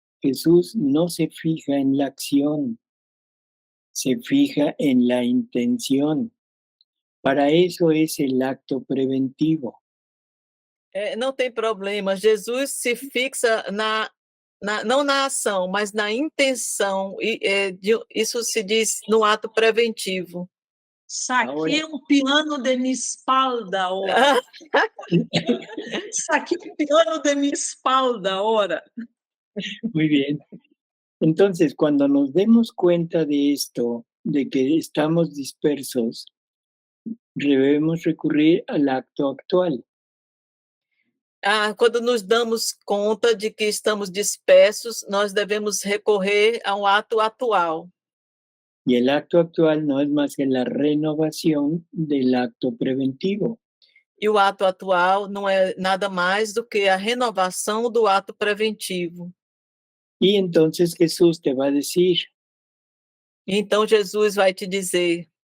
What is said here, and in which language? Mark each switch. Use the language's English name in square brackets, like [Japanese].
[Spanish] Jesús no se fija en la acción, se fija en la intención. Para eso es el acto preventivo. [Portuguese] Não tem problema. Jesus se fixa não na ação, mas na intenção. Isso se diz no ato preventivo. Saquei um piano de minha [Spanish] espalda ahora. [Portuguese] Saquei um piano de minha [Spanish] espalda ahora. Muy bien. Entonces, cuando nos demos cuenta de esto, de que estamos dispersos, debemos recurrir al acto actual. [Portuguese] Quando nos damos conta de que estamos dispersos, nós devemos recorrer a um ato atual. [Spanish] Y el acto actual no es más que la renovación del acto preventivo. [Portuguese] E o ato atual não é nada mais do que a renovação do ato preventivo. [Spanish] Y entonces Jesús te va a decir, [Portuguese] Então Jesus vai te dizer: